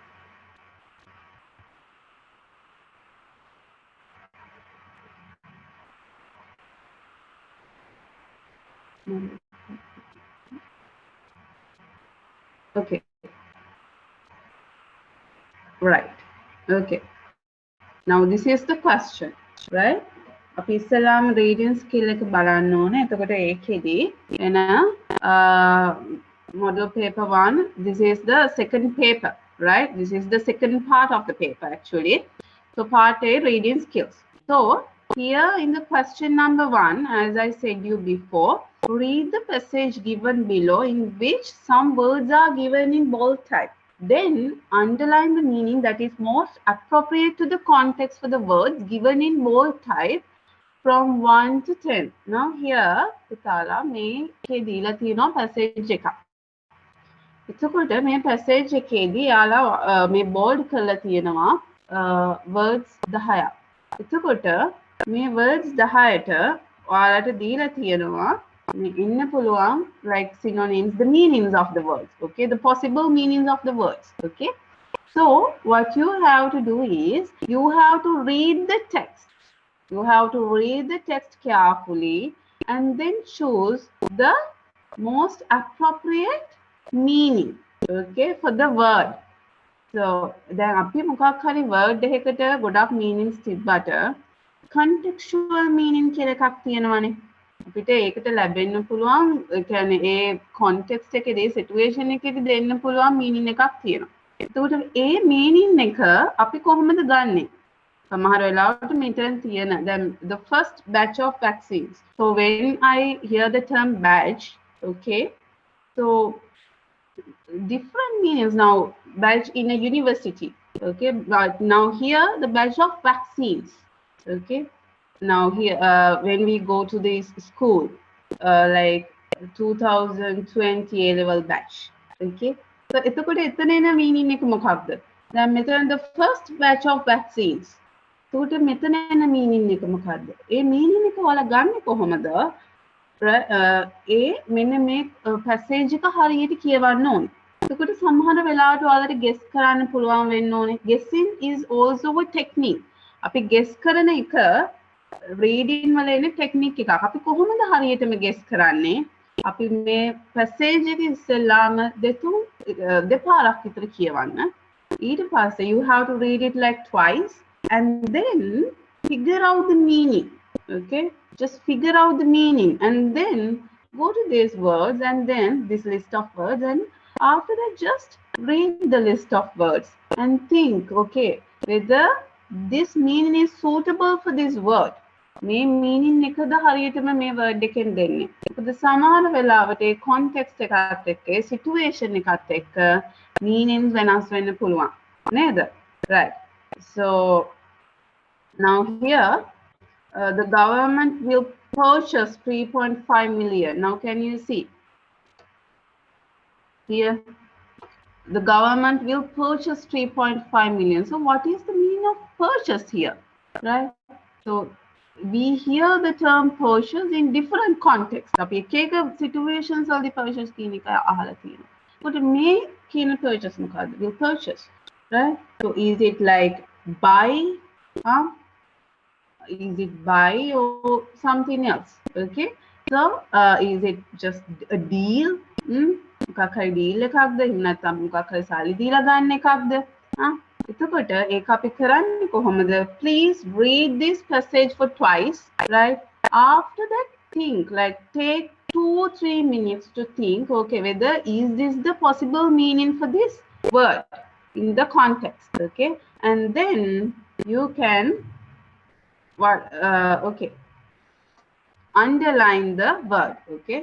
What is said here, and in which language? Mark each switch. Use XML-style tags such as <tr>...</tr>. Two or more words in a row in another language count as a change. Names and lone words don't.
<en>Okay, right. Okay. Now this is the question, right?</en> <si>අපි ඉස්සලාම</si> <en>reading skill</en> <si>එක බලන්න ඕනේ. එතකොට ඒකෙදි එන</si> <en>model paper 1, this is the second paper, right? This is the second part of the paper actually. So part A, reading skills. So here in the question number 1, as I said you before, read the passage given below in which some words are given in bold type. Then underline the meaning that is most appropriate to the context for the words given in bold type from 1 to 10. Now here,</en> <si>පුතාලා මේකේ දීලා තියෙනවා passage එකක්. එතකොට මේ passage එකේදී යාලා මේ bold කරලා තියෙනවා words 10ක්. එතකොට මේ words 10ට ඔයාලට දීලා තියෙනවා ඉන්න පුළුවන්</si> <en>like synonyms, the meanings of the words, okay, the possible meanings of the words, okay. So what you have to do is you have to read the text. You have to read the text carefully and then choose the most appropriate meaning, okay, for the word.</en> <si>So දැන් අපි මොකක් හරි word එකකට ගොඩක් meanings තිබ්බට</si> <en>contextual meaning</en> <si>කියලා එකක් තියෙනවානේ. අපිට ඒකට ලැබෙන්න පුළුවන්, ඒ කියන්නේ ඒ context එකේදී situation එකේදී දෙන්න පුළුවන් meaning එකක් තියෙනවා. එතකොට ඒ meaning එක අපි කොහොමද ගන්නෙ? සමහර වෙලාවට මෙතන තියෙන දැන්</si> <en>the first batch of vaccines. So when I hear the term batch, okay, so different meanings now. Batch in a university, okay, but now here the batch of vaccines, okay. Now here when we go to this school, like 2020 A-level batch, okay.</en> <si>So එතකොට එතන එන meaning එක මොකක්ද? දැන් මෙතන</si> <en>the first batch of vaccines.</en> <si>එතකොට මෙතන එන meaning එක මොකක්ද? ඒ meaning එක ඔයාලා ගන්නෙ කොහොමද? ඒ මෙන්න මේ passage එක හරියට කියවන්න ඕනේ. එතකොට සමහර වෙලාවට ඔයාලට guess කරන්න පුළුවන් වෙන්න ඕනේ.</si> <en>Guessing is also a technique.</en> <si>අපි guess කරන එක reading වල එන technique එකක්. අපි කොහොමද හරියටම guess කරන්නේ? අපි මේ passage එක ඉස්සෙල්ලාම දෙපාරක් විතර කියවන්න. ඊට පස්සේ</si> <en>you have to read it like twice and then figure out the meaning. Okay, just figure out the meaning and then go to these words and then this list of words, and after that just read the list of words and think, okay, whether this meaning is suitable for this word.</en> <si>මේ meaning එකද හරියටම මේ word එකෙන් දෙන්නේ. මොකද සමහර වෙලාවට ඒ context එකත් එක්ක ඒ situation එකත් එක්ක meanings වෙනස් වෙන්න පුළුවන්. නේද?</si> <en>Right. So Now here, the government will purchase 3.5 million. Now can you see? Here, the government will purchase 3.5 million. So what is the meaning of purchase here, right? So we hear the term purchase in different contexts.</en> <si>අපි එක එක situations වලදී purchase කියන එක අහලා තියෙනවා. But මේ කියන purchase මොකද්ද?</si> <en>Will purchase, right? So is it like buy? Huh? Is it buy or something else? Okay. So is it just a deal?</en> <si>මොකක් හරි deal එකක්ද? එහෙම නැත්නම් මොකක් හරි සල්ලි දීලා ගන්න එකක්ද? එතකොට ඒක අපි කරන්නේ කොහොමද?</si> <en>Please read this passage for twice, right? After that, think, like take 2-3 minutes to think, okay, whether is this the possible meaning for this word in the context, okay? And then you can okay, underline the word, okay?</en>